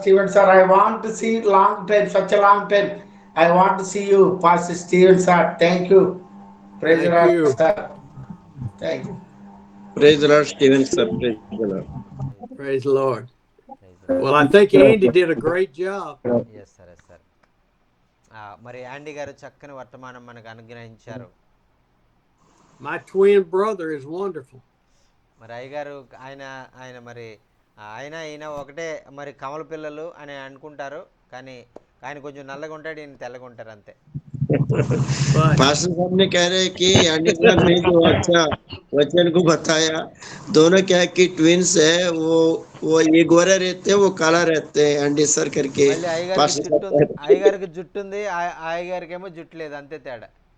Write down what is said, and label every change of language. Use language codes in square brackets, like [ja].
[en] Stephen, sir, I want to see long time, such a long time. I want to see you, Pastor Stephen, sir. Thank you. Praise the Thank Lord, you. sir. Thank you. Praise the Lord, Stephen sir. Praise the Lord. Praise the Lord. Praise the Lord. Well, I think Andy did a great job. Yes, sir. Yes, sir. [te] మరి యాండీ గారు చక్కని వర్తమానం మనకు అనుగ్రహించారు. [en] My twin brother is wonderful. [te] మరి అయ్యగారు ఆయన మరి ఈయన ఒకటే మరి కమల పిల్లలు అని అనుకుంటారు, కానీ ఆయన కొంచెం నల్లగా ఉంటాడు, ఈయన తెల్లగా ఉంటారు అంతే. [hi] पास्टर साहब ने कह रहे कि एंडी साहब ने जो अच्छा वचन को बताया, दोनों क्या है कि ट्विंस है, वो ये गोरे रहते हैं, वो काला रहते हैं, एंडी सर करके [te] మళ్ళీ [hi] पास्टर साहब कह रहे। [te] అయ్యగారికి జుట్టు ఉంది, అయ్యగారికి ఏమో జుట్టు లేదు, అంతే తేడా.